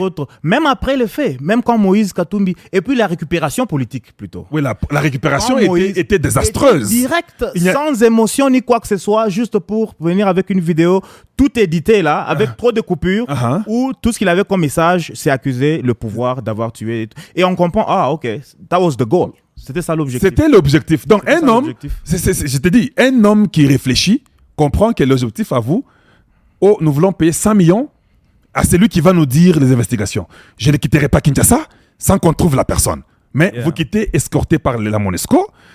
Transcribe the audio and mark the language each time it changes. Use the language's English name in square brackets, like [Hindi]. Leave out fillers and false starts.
[French] Autres, même après le fait, même quand Moïse Katumbi, et puis la récupération politique plutôt. Oui, la récupération était désastreuse. Direct, sans émotion ni quoi que ce soit, juste pour venir avec une vidéo tout édité là, avec trop de coupures, où tout ce qu'il avait comme message, c'est accuser le pouvoir d'avoir tué. Et on comprend, ok, [English] that was the goal. [French] C'était ça l'objectif. C'était l'objectif. Donc un homme, je te dis, un homme qui réfléchit, comprend que l'objectif à vous, nous voulons payer 100 millions à celui qui va nous dire les investigations. Je ne quitterai pas Kinshasa sans qu'on trouve la personne. Mais vous quittez escorté par la MONUSCO.